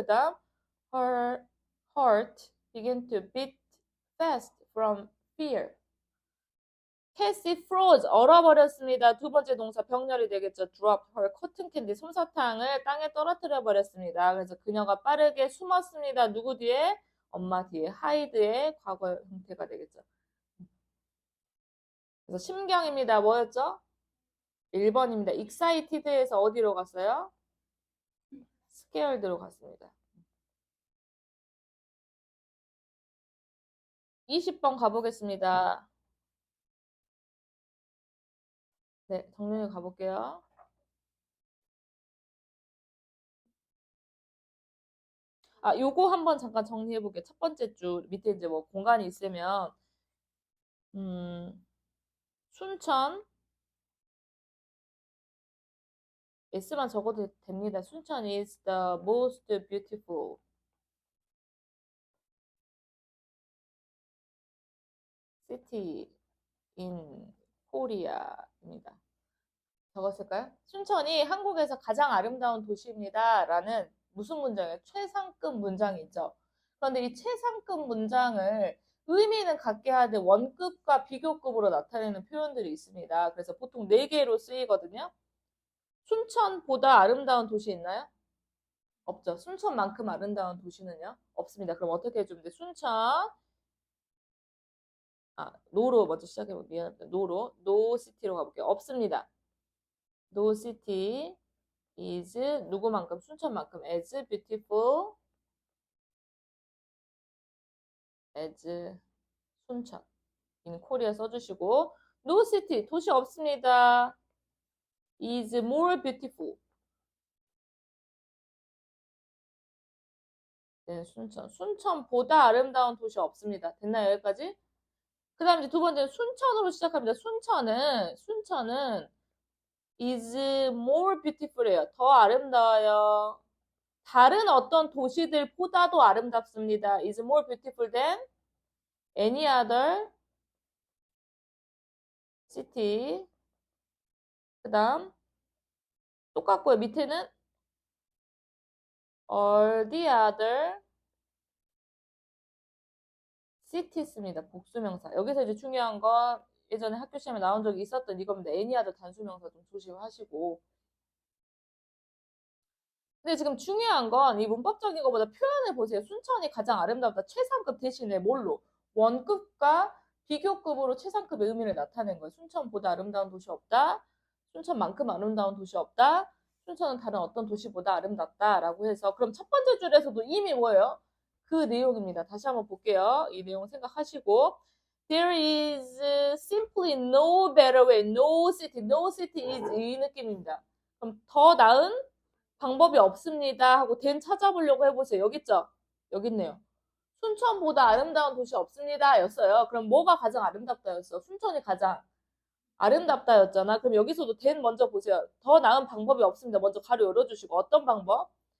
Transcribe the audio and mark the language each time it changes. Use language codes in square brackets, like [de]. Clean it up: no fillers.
[ko] 그 다음 [en] her heart began to beat fast from fear. Cassie froze [ko] 얼어버렸습니다. 두 번째 동사 병렬이 되겠죠. [en] drop her cotton candy [ko] 솜사탕을 땅에 떨어뜨려 버렸습니다. 그래서 그녀가 빠르게 숨었습니다. 누구 뒤에? 엄마 뒤에 hide의 과거 형태가 되겠죠. 그래서 심경입니다. 뭐였죠? 1번입니다. excited에서 어디로 갔어요? scared로 갔습니다. 20번 가보겠습니다. 네, 정면에 가볼게요. 아, 요거 한번 잠깐 정리해볼게요. 첫 번째 줄 밑에 이제 뭐 공간이 있으면 음, 순천 S만 적어도 됩니다. [en] 순천 is the most beautiful city in Korea입니다. [ko] 적었을까요? 순천이 한국에서 가장 아름다운 도시입니다. 라는 무슨 문장이에요? 최상급 문장이 있죠. 그런데 이 최상급 문장을 의미는 갖게 하되 원급과 비교급으로 나타내는 표현들이 있습니다. 그래서 보통 4개로 쓰이거든요. 순천보다 아름다운 도시 있나요? 없죠. 순천만큼 아름다운 도시는요? 없습니다. 그럼 어떻게 해주면 돼? 순천 no로 먼저 시작해볼게요. 미안합니다. no로. no city로 가볼게요. 없습니다. [en] no city is [ko] 누구만큼? 순천만큼 [en] as beautiful as 순천. in Korea [ko] 써주시고 [en] no city [ko] 도시 없습니다. [en] is more beautiful than [ko] 순천. 순천보다 아름다운 도시 없습니다. 됐나요? 여기까지? 그 다음 이제 두 번째는 순천으로 시작합니다. 순천은 [en] is more beautiful [ko] 해요. 더 아름다워요. 다른 어떤 도시들보다도 아름답습니다. [en] is more beautiful than any other city. [ko] 그 다음 똑같고요. [en] 밑에는 all the other cities입니다. [ko] 복수명사. 여기서 이제 중요한 건 예전에 학교 시험에 나온 적이 있었던 이겁니다. any other 단수명사 좀 조심하시고. 근데 지금 중요한 건 이 문법적인 것보다 표현을 보세요. 순천이 가장 아름답다. 최상급 대신에 뭘로? 원급과 비교급으로 최상급의 의미를 나타낸 거예요. 순천보다 아름다운 도시 없다. 순천만큼 아름다운 도시 없다. 순천은 다른 어떤 도시보다 아름답다라고 해서 그럼 첫 번째 줄에서도 이미 뭐예요? 그 내용입니다. 다시 한번 볼게요. 이 내용 생각하시고 [en] There is simply no better way. No city. No city is [ko] 이 느낌입니다. 그럼 더 나은 방법이 없습니다 하고 된 찾아보려고 해보세요. 여기 있죠? 여기 있네요. 순천보다 아름다운 도시 없습니다 였어요. 그럼 뭐가 가장 아름답다 였어? 순천이 가장 아름답다 였잖아. 그럼 여기서도 된 먼저 보세요. 더 나은 방법이 없습니다. 먼저 가로 열어주시고 어떤 방법?